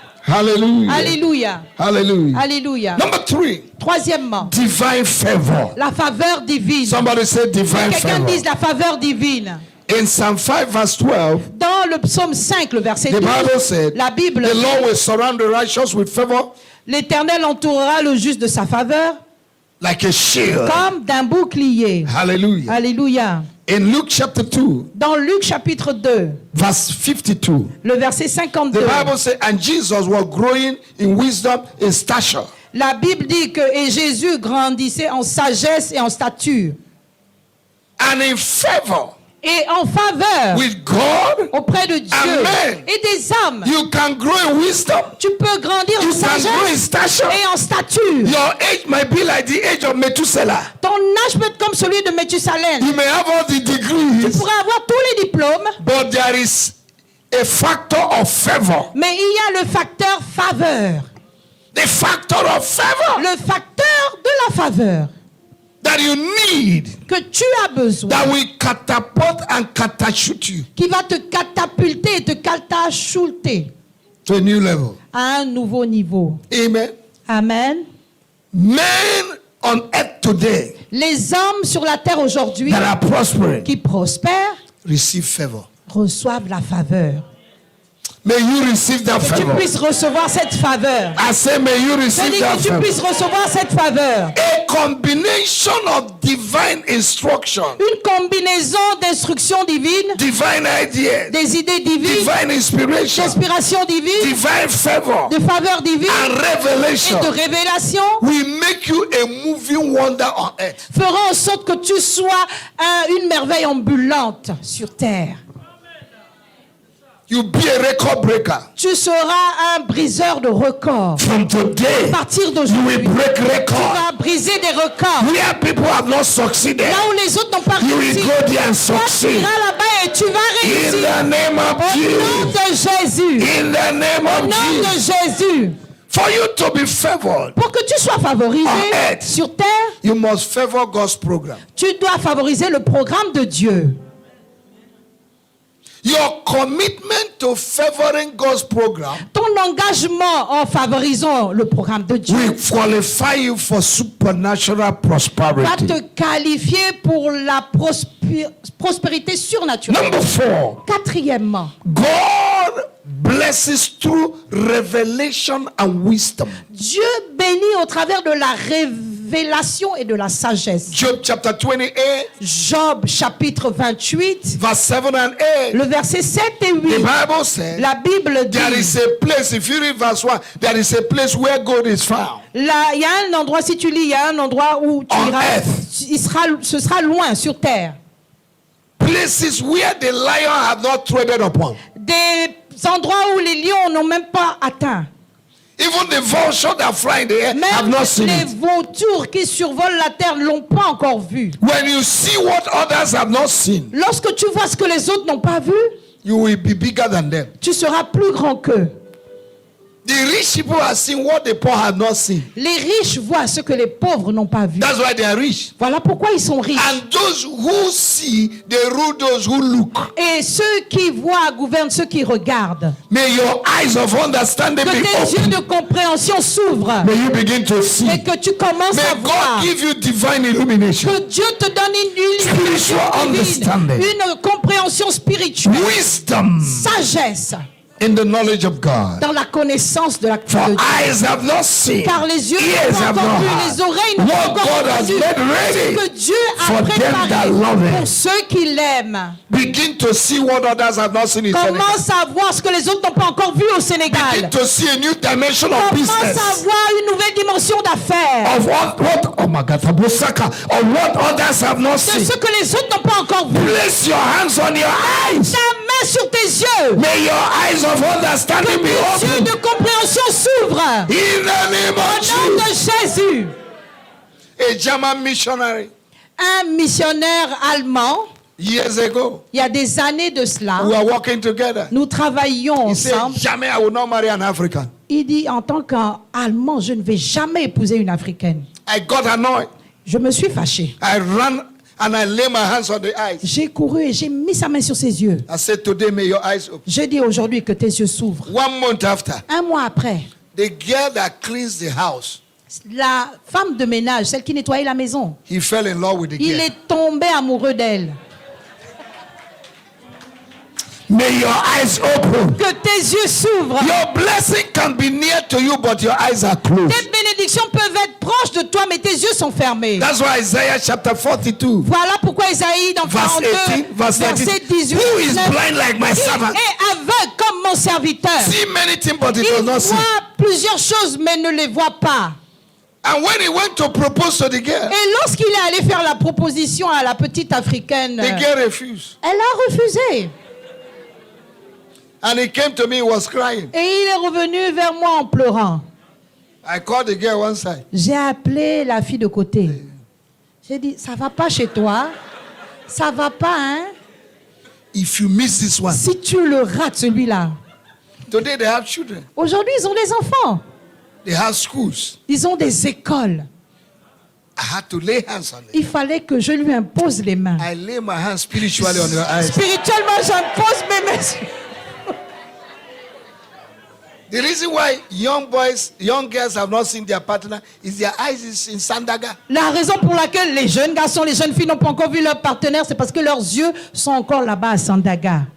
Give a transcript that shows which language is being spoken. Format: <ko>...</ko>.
<en>Hallelujah.</en> <fr>Alléluia.</fr> <en>Hallelujah.</en> <fr>Alléluia.</fr> <en>Number 3,</en> <fr>Troisièmement,</fr> <en>divine favor.</en> <fr>la faveur divine.</fr> <en>Somebody say divine</en> <fr>Quelqu'un dise</fr> <en>favor.</en> <fr>la faveur divine.</fr> <en>In Psalm 5 verse 12,</en> <fr>Dans le psaume 5, le verset</fr> <en>the</en> <fr>12,</fr> <en>Bible said,</en> <fr>la Bible</fr> <en>the</en> <fr>dit,</fr> <en>Lord will surround the righteous with favor</en> <fr>l'Éternel entourera le juste de sa faveur</fr> <en>like a shield.</en> <fr>comme d'un bouclier.</fr> <en>Hallelujah.</en> <fr>Alléluia.</fr> <en>In Luke chapter 2,</en> <fr>Dans Luc chapitre 2,</fr> <en>verse 52,</en> <fr>le verset</fr> <en>the</en> <fr>52,</fr> <en>Bible says, and Jesus was growing in wisdom, in stature,</en> <fr>la Bible dit que et Jésus grandissait en sagesse et en stature</fr> <en>and in favor</en> <fr>et en faveur</fr> <en>with God.</en> <fr>auprès de Dieu</fr> <en>Amen.</en> <fr>et des hommes.</fr> <en>You can grow in wisdom.</en> <fr>Tu peux grandir</fr> <en>You</en> <fr>en</fr> <en>can grow in</en> <fr>sagesse</fr> <en>stature.</en> <fr>et en stature.</fr> <en>Your age might be like the age of Methuselah.</en> <fr>Ton âge peut être comme celui de Methusalem.</fr> <en>You may have all the</en> <fr>Tu</fr> <en>degrees,</en> <fr>pourrais avoir tous les diplômes,</fr> <en>but there is a factor of favor.</en> <fr>mais il y a le facteur faveur.</fr> <en>The factor of favor</en> <fr>Le facteur de la faveur</fr> <en>that you need,</en> <fr>que tu as besoin,</fr> <en>that will catapult and catapult you</en> <fr>qui va te catapulter et te catapulter</fr> <en>to a new level.</en> <fr>à un nouveau niveau.</fr> <en>Amen.</en> <fr>Amen.</fr> <en>Men on earth today</en> <fr>Les hommes sur la terre aujourd'hui</fr> <en>that are prospering</en> <fr>qui prospèrent</fr> <en>receive favor.</en> <fr>reçoivent la faveur.</fr> <en>May you receive that</en> <fr>Que tu</fr> <en>favor.</en> <fr>puisses recevoir cette faveur.</fr> <en>I say, may you</en> <fr>Je</fr> <en>receive</en> <fr>dis</fr> <en>that</en> <fr>que tu</fr> <en>favor.</en> <fr>puisses recevoir cette faveur.</fr> <en>A combination of divine instruction,</en> <fr>Une combinaison d'instructions divines,</fr> <en>divine ideas,</en> <fr>des idées divines,</fr> <en>divine inspiration,</en> <fr>d'inspiration divine,</fr> <en>divine favor,</en> <fr>de faveur divine</fr> <en>and</en> <fr>et</fr> <en>revelation</en> <fr>de révélation</fr> <en>will make you a moving wonder on earth.</en> <fr>fera en sorte que tu sois une merveille ambulante sur terre.</fr> <en>You'll be a record breaker.</en> <fr>Tu seras un briseur de records.</fr> <en>From</en> <fr>À</fr> <en>today,</en> <fr>partir</fr> <en>you</en> <fr>d'aujourd'hui,</fr> <en>will break</en> <fr>tu</fr> <en>record.</en> <fr>vas briser des records.</fr> <en>Where people have not succeeded,</en> <fr>Là où les autres n'ont pas</fr> <en>you will</en> <fr>réussi,</fr> <en>go there and</en> <fr>toi tu</fr> <en>succeed.</en> <fr>iras là-bas et tu vas</fr> <en>In</en> <fr>réussir.</fr> <en>the name</en> <fr>Au</fr> <en>of</en> <fr>nom</fr> <en>Jesus.</en> <fr>de Jésus.</fr> <en>In the name</en> <fr>Au nom de</fr> <en>Jesus.</en> <fr>Jésus.</fr> <en>For you to be favored,</en> <fr>Pour que tu sois favorisé</fr> <en>On earth.</en> <fr>sur terre,</fr> <en>you must favor God's program.</en> <fr>tu dois favoriser le programme de Dieu.</fr> <en>Your commitment to favoring God's program</en> <fr>Ton engagement en favorisant le programme de Dieu</fr> <en>will qualify you for supernatural</en> <fr>va</fr> <en>prosperity.</en> <fr>te qualifier pour la prospérité surnaturelle.</fr> <en>Number 4,</en> <fr>Quatrièmement,</fr> <en>God blesses through revelation and wisdom.</en> <fr>Dieu bénit au travers de la révélation et de la sagesse.</fr> <en>Job chapter 28,</en> <fr>Job chapitre 28,</fr> <en>verse 7 and 8.</en> <fr>le verset 7 et 8.</fr> <en>The Bible says</en> <fr>La Bible dit,</fr> <en>there is a place, if you read verse 1, there is a place where gold is found.</en> <fr>là, il y a un endroit, si tu lis, il y a un endroit où tu</fr> <en>On</en> <fr>iras,</fr> <en>earth.</en> <fr>ce sera loin sur terre.</fr> <en>Places where the lion have not treaded upon.</en> <fr>Des endroits où les lions n'ont même pas atteint.</fr> <en>Even the vulture that fly in the air have</en> <fr>Même</fr> <en>not seen</en> <fr>les</fr> <en>it.</en> <fr>vautours qui survolent la terre ne l'ont pas encore vu.</fr> <en>When you see what others have not seen,</en> <fr>Lorsque tu vois ce que les autres n'ont pas vu,</fr> <en>you will be bigger than them.</en> <fr>tu seras plus grand qu'eux.</fr> <en>The rich people have seen what the poor have not seen.</en> <fr>Les riches voient ce que les pauvres n'ont pas vu.</fr> <en>That's why they are rich.</en> <fr>Voilà pourquoi ils sont riches.</fr> <en>And those who see, they rule those who look.</en> <fr>Et ceux qui voient gouvernent ceux qui regardent.</fr> <en>May your eyes of understanding</en> <fr>Que</fr> <en>be</en> <fr>tes yeux</fr> <en>open.</en> <fr>de compréhension s'ouvrent.</fr> <en>May you begin to see.</en> <fr>Et que tu commences à</fr> <en>May</en> <fr>voir.</fr> <en>God give you divine illumination,</en> <fr>Que Dieu te donne une illumination</fr> <en>Spiritual</en> <fr>divine,</fr> <en>understanding.</en> <fr>une compréhension spirituelle,</fr> <en>wisdom,</en> <fr>sagesse</fr> <en>in the knowledge of God.</en> <fr>dans la connaissance de la</fr> <en>For</en> <fr>de Dieu.</fr> <en>eyes have not seen,</en> <fr>Car les yeux</fr> <en>ears</en> <fr>n'ont</fr> <en>have</en> <fr>pas</fr> <en>not</en> <fr>encore vu,</fr> <en>heard</en> <fr>les oreilles n'ont pas</fr> <en>what</en> <fr>encore</fr> <en>God has</en> <fr>entendu</fr> <en>made</en> <fr>ce</fr> <en>ready</en> <fr>que Dieu</fr> <en>for</en> <fr>a</fr> <en>them that</en> <fr>préparé</fr> <en>love Him.</en> <fr>pour ceux qui l'aiment.</fr> <en>Begin to see what others have not seen in Senegal.</en> <fr>Commence à voir ce que les autres n'ont pas encore vu au</fr> <en>Begin</en> <fr>Sénégal.</fr> <en>to see a new dimension of</en> <fr>Commence</fr> <en>business.</en> <fr>à voir une nouvelle dimension d'affaires.</fr> <en>Of what oh my God, Tabusaka, of what others have not</en> <fr>De</fr> <en>seen.</en> <fr>ce que les autres n'ont pas encore vu.</fr> <en>Place your hands on your eyes.</en> <fr>Ta main sur tes yeux.</fr> <en>May your eyes of understanding be</en> <fr>Tes yeux</fr> <en>open.</en> <fr>de compréhension s'ouvrent.</fr> <en>In the name</en> <fr>Au</fr> <en>of</en> <fr>nom de</fr> <en>Jesus.</en> <fr>Jésus.</fr> <en>A German missionary,</en> <fr>Un missionnaire allemand,</fr> <en>years ago,</en> <fr>il y a des années de cela,</fr> <en>we were working together.</en> <fr>nous travaillions</fr> <en>He said,</en> <fr>ensemble. jamais</fr> <en>I will not marry an African.</en> <fr>Il dit, en tant qu'Allemand, je ne vais jamais épouser une Africaine.</fr> <en>I got annoyed.</en> <fr>Je me suis fâché.</fr> <en>I ran and I lay my hands on the eyes.</en> <fr>J'ai couru et j'ai mis sa main sur ses yeux.</fr> <en>I said, today may your eyes open.</en> <fr>Je dis aujourd'hui que tes yeux s'ouvrent.</fr> <en>1 month after,</en> <fr>Un mois après,</fr> <en>the girl that cleans the house,</en> <fr>la femme de ménage, celle qui nettoyait la maison,</fr> <en>he fell in love with the</en> <fr>il</fr> <en>girl.</en> <fr>est tombé amoureux d'elle.</fr> <en>May your eyes open.</en> <fr>Que tes yeux s'ouvrent.</fr> <en>Your blessing can be near to you, but your eyes are closed.</en> <fr>Tes bénédictions peuvent être proches de toi, mais tes yeux sont fermés.</fr> <en>That's why Isaiah chapter 42,</en> <fr>Voilà pourquoi Isaïe dans</fr> <en>verse</en> <fr>42,</fr> <en>18, verse</en> <fr>verset</fr> <en>19.</en> <fr>18,</fr> <en>Who is</en> <fr>19,</fr> <en>blind like my</en> <fr>il</fr> <en>servant?</en> <fr>est aveugle comme mon serviteur.</fr> <en>See many things, but he</en> <fr>Il</fr> <en>does not see.</en> <fr>voit plusieurs choses, mais ne les voit pas.</fr> <en>And when he went to propose to the girl,</en> <fr>Et lorsqu'il est allé faire la proposition à la petite africaine,</fr> <en>the girl refused.</en> <fr>elle a refusé.</fr> <en>And he came to me, he was crying.</en> <fr>Et il est revenu vers moi en pleurant.</fr> <en>I called the girl one side.</en> <fr>J'ai appelé la fille de côté. J'ai dit, ça va pas chez toi? Ça va pas, hein?</fr> <en>If you miss this one,</en> <fr>Si tu le rates, celui-là.</fr> <en>today they have children,</en> <fr>Aujourd'hui, ils ont des enfants.</fr> <en>they have schools.</en> <fr>Ils ont des écoles.</fr> <en>I had to lay hands on them.</en> <fr>Il fallait que je lui impose les mains.</fr> <en>I lay my hands spiritually on your eyes.</en> <fr>Spirituellement, j'impose mes mains.</fr> <en>The reason why young boys, young girls have not seen their partner is their eyes is in Sandaga.</en> <fr>La raison pour laquelle les jeunes garçons, les jeunes filles n'ont pas encore vu leur partenaire, c'est parce que leurs yeux sont encore là-bas à Sandaga.</fr>